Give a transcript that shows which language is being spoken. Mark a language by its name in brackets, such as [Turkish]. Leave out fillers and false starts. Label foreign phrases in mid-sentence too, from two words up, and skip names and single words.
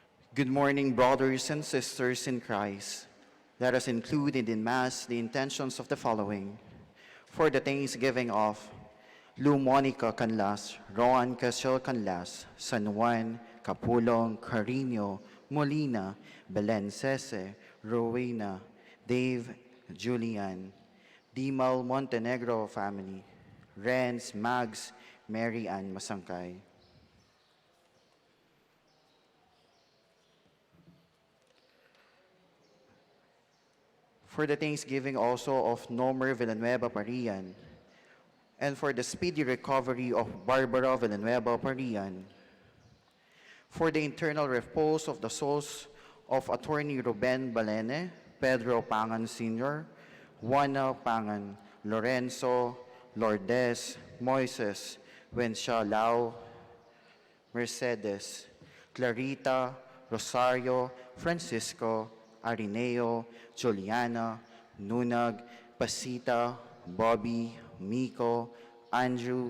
[English] Good morning, brothers and sisters in Christ. Let us include in Mass the intentions of the following. For the thanksgiving of Lu Monica Canlas, Roan Casiel Canlas, San Juan, Capulong, Carino, Molina, Belen Sese, Rowena, Dave, Julian, Dimal Montenegro family, Renz, Mags, Mary Ann Masangkay. For the thanksgiving also of Nomer Villanueva Parian, and for the speedy recovery of Barbara Villanueva Parian, for the internal repose of the souls of Attorney Ruben Balene, Pedro Pangan Sr., Juana Pangan, Lorenzo, Lourdes, Moises, Wensha Lau, Mercedes, Clarita, Rosario, Francisco, Arineo, Juliana, Nunag, Pasita, Bobby, Miko, Andrew,